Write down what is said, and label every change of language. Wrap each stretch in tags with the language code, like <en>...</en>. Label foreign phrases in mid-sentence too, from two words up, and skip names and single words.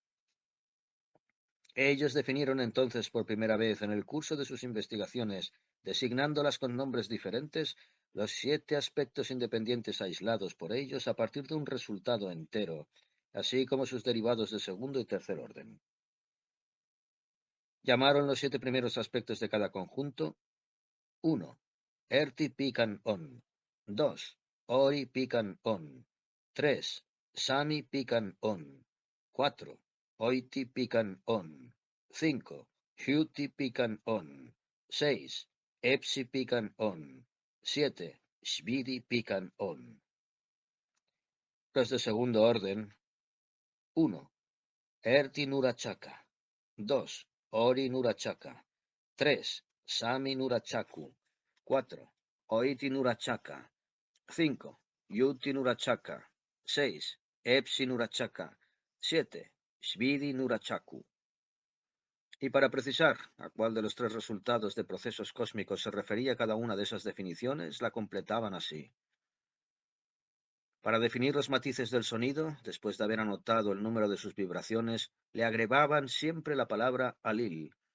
<es>Ellos definieron entonces por primera vez en el curso de sus investigaciones, designándolas con nombres diferentes, los 7 aspectos independientes aislados por ellos a partir de un resultado entero, así como sus derivados de segundo y tercer orden. Llamaron los 7 primeros aspectos de cada conjunto: 1. Erti Pican On; 2. Ori Pican On; 3. Sami Pican On; 4. Oiti Pican On; 5. Huti Pican On; 6. Epsi Pican On; 7. Shvidi Pican On. Los de segundo orden: 1. Erti Nurachaka; 2. Ori Nurachaka; 3. Sami Nurachaku; 4. Oiti Nurachaka; 5. Yuti Nurachaka; 6. Epsi Nurachaka; 7. Shvidi Nurachaku. Y para precisar a cuál de los tres resultados de procesos cósmicos se refería cada una de esas definiciones, la completaban así. Para definir los matices del sonido, después de haber anotado el número de sus vibraciones, le agregaban siempre la palabra alil.</es>